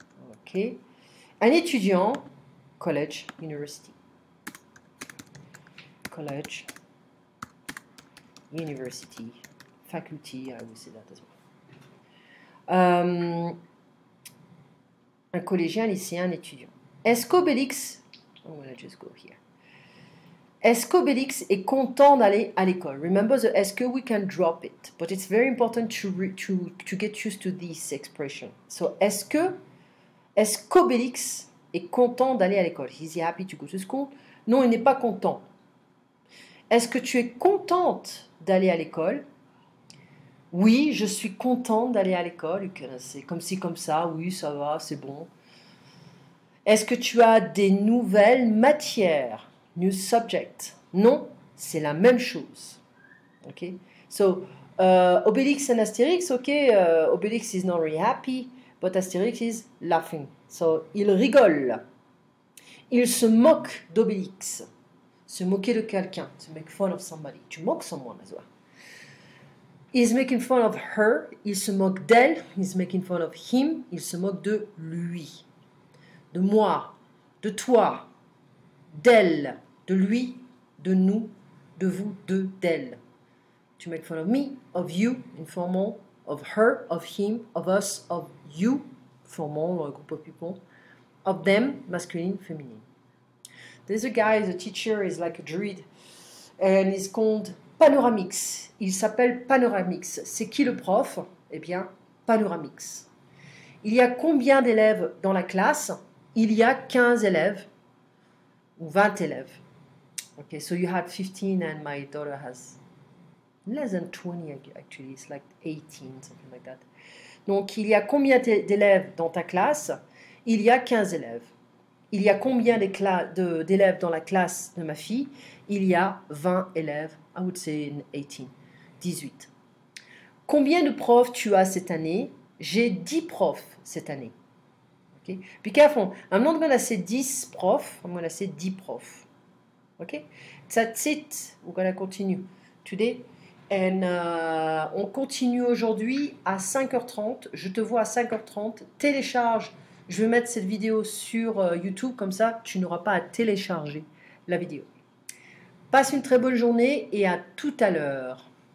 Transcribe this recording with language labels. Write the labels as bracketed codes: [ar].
[fr] Ok. Un étudiant, [en] college, university. College, university, faculty, I will say that as well. [fr] Un collégien, lycéen, un étudiant. Est-ce qu'Obélix, [en] I'm going to just go here. [fr] Est-ce qu'Obélix est content d'aller à l'école? [en] Remember the est-ce que, we can drop it, but it's very important to get used to this expression. [fr] So, est-ce qu'Obélix est content d'aller à l'école? [en] Is he happy to go to school? [fr] Non, il n'est pas content. Est-ce que tu es contente d'aller à l'école? Oui, je suis contente d'aller à l'école. C'est comme ci, comme ça. Oui, ça va, c'est bon. Est-ce que tu as des nouvelles matières? [en] New subject. [fr] Non, c'est la même chose. Okay? [en] So, Obélix and Astérix, okay, Obélix is not really happy, but Astérix is laughing. [fr] So, il rigole. Il se moque d'Obélix. Se moquer de quelqu'un. [en] To make fun of somebody. To mock someone as well. He's making fun of her. [fr] Il se moque d'elle. [en] He's making fun of him. [fr] Il se moque de lui. De moi. De toi. D'elle, de lui, de nous, de vous, d'elle. [en] To make fun of me, of you, informal, of her, of him, of us, of you, formal, or a group of people, of them, masculine, feminine. There's a guy, the teacher is like a druid, and he's called Panoramix. [fr] Il s'appelle Panoramix. C'est qui le prof? Eh bien, Panoramix. Il y a combien d'élèves dans la classe? Il y a 15 élèves. Ou 20 élèves. [en] Okay, so you had 15 and my daughter has less than 20 actually, it's like 18, something like that. [fr] Donc, il y a combien d'élèves dans ta classe? Il y a 15 élèves. Il y a combien d'élèves dans la classe de ma fille? Il y a 20 élèves. [en] I would say 18. 18. [fr] Combien de profs tu as cette année? J'ai 10 profs cette année. [en] Okay? Be careful. I'm not going to say 10 profs. I'm going to say 10 profs. Okay? That's it. We're going to continue today. [fr] And on continue aujourd'hui à 5h30. Je te vois à 5h30. Télécharge. Je vais mettre cette vidéo sur YouTube. Comme ça, tu n'auras pas à télécharger la vidéo. Passe une très bonne journée et à tout à l'heure.